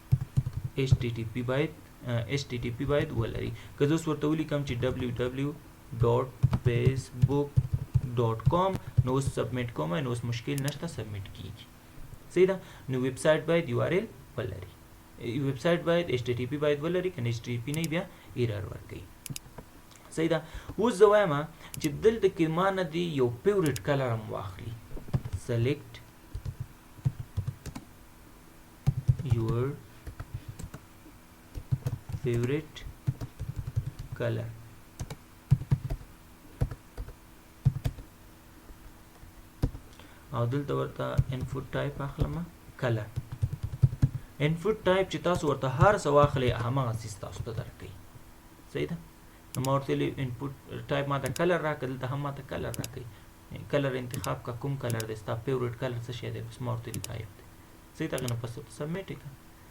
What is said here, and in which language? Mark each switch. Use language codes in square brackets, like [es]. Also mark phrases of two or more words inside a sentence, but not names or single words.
[ps] HTTP باید ولري که زه اوس ورته ولیکم چې www.facebook.com نو اوس سبمیټ کوم نو اوس مشکل نشته سبمیټ کیږي صحیح ده نو ویب سایټ باید یو آر ایل ولري ویب سایټ باید HTTP باید ولري کنه HTTP نه بیا ایرر ورکوي صحیح ده اوس زه وایم چې دلته کې ما نه دی یو [en] favorite color [ps] هم واخلي select [en] your favorite color [ps] او دلته ورته [en] input type [ps] اخلم [en] color input type [ps] چې تاسو ورته هر څه واخلئ هماغه څیز تاسو ته درکوي صحیح ده نو ما ورته ویلي [en] input type [ps] ماته کلر راکړه دلته هم ماته کلر راکوي کلر انتخاب کا کوم کلر دی ستا [en] favorite color [ps] څه شی دی بس ما ورته ویلي ټایپ دی صحیح ده نو پس سبمیټ یې کړه